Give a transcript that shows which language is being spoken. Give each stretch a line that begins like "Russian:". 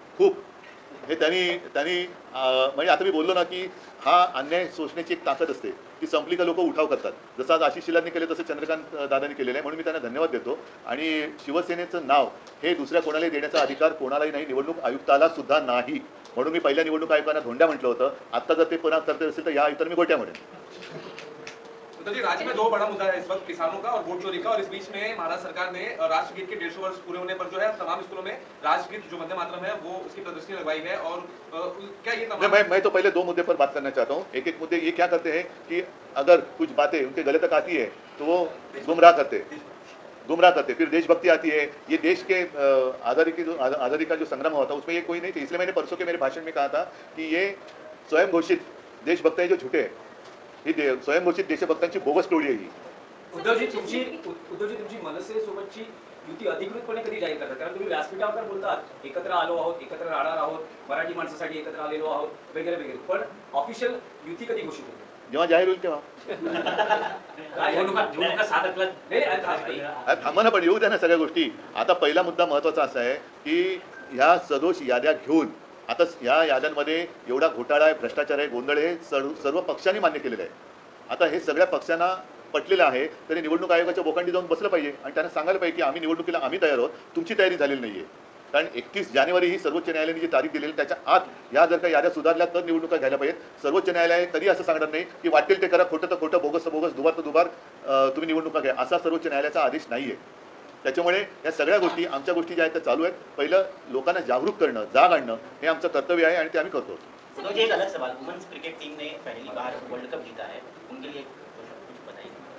Marathi: खूप हे त्यांनी म्हणजे आता मी बोललो ना की हा अन्याय सोसण्याची एक ताकद असते, ती संपली का लोक उठाव करतात। जसं आज आशिष शेलारने केले तसं चंद्रकांत दादांनी केलेलं आहे, म्हणून मी त्यांना धन्यवाद देतो। आणि शिवसेनेचं नाव हे दुसऱ्या कोणालाही देण्याचा अधिकार कोणालाही नाही, निवडणूक आयुक्ताला सुद्धा नाही, म्हणून मी पहिल्या निवडणूक आयुक्तांना धोंड्या म्हटलं होतं। आता जर ते पुन्हा करते असेल तर या आयुक्तांना मी गोट्या म्हणेन।
Hindi: उद्धव जी, राज्य में 2 बड़ा मुद्दा है इस वक्त, किसानों का और वोट चोरी का, और इस बीच में महाराष्ट्र सरकार ने राष्ट्रगीत के 150 वर्ष पूरे होने पर जो है तमाम स्कूलों में राष्ट्रगीत जो वंदे मातरम है वो उसकी प्रदर्शनी लगवाई है। और क्या ये तमाम मैं तो पहले 2 मुद्दे पर बात करना चाहता हूँ। एक मुद्दे ये क्या करते हैं कि अगर कुछ बातें उनके गले तक आती है तो वो गुमराह करते, फिर देशभक्ति आती है। ये देश के आज़ादी का जो संग्राम हुआ था उसमें ये कोई नहीं थी। इसलिए मैंने परसों के मेरे भाषण में कहा था कि ये स्वयं घोषित देशभक्त है जो झूठे हैं,
Marathi: ही स्वयं घोषित देशभक्तांची बोगस टोळी आहे ही। उद्धव जी, तुमची मनसे सोबतची युती अधिकृतपणे कधी जाहीर करतात? कारण तुम्ही व्यासपीठावर तर बोलतात एकत्र आलो आहोत, एकत्र राहणार आहोत, मराठी माणसासाठी एकत्र आलेलो आहोत वगैरे वगैरे, पण ऑफिशियल युती कधी घोषित होते? जेव्हा जाहीर होईल तेव्हा। निवडणुका 6 तारखेला नाही, थांबा ना, पण येऊ द्या ना सगळ्या गोष्टी। आता पहिला मुद्दा महत्त्वाचा असा आहे की ह्या सदोष याद्या घेऊन आता ह्या याद्यांमध्ये एवढा घोटाळा आहे, भ्रष्टाचार आहे, गोंधळ आहे, सर्व पक्षांनी मान्य केलेलं आहे। आता हे सगळ्या पक्षांना पटलेलं आहे, तरी निवडणूक आयोगाच्या बोकांडी जाऊन बसलं पाहिजे आणि त्यांना सांगायला पाहिजे की आम्ही निवडणुकीला तयार आहोत, तुमची तयारी झालेली नाही आहे। कारण 31 जानेवारी ही सर्वोच्च न्यायालयाने जी तारीख दिलेली त्याच्या आत या जर का याद्या सुधारल्या तर निवडणुका घ्यायला पाहिजेत। सर्वोच्च न्यायालय कधी असं सांगणार नाही की वाटेल ते करा, खोटं तर खोटं, बोगस तर बोगस, दुबार तर दुबार, तुम्ही निवडणुका घ्या, असा सर्वोच्च न्यायालयाचा आदेश नाही आहे। त्याच्यामुळे या सगळ्या गोष्टी, आमच्या गोष्टी ज्या आहेत त्या चालू आहेत। पहिलं लोकांना जागरूक करणं, जाग आणणं हे आमचं कर्तव्य आहे आणि ते आम्ही करतो।
Hindi: उद्धव जी, एक अलग सवाल, वुमेन्स क्रिकेट टीम ने पहली बार वर्ल्ड कप जीता है, उनके लिए कुछ बताइए।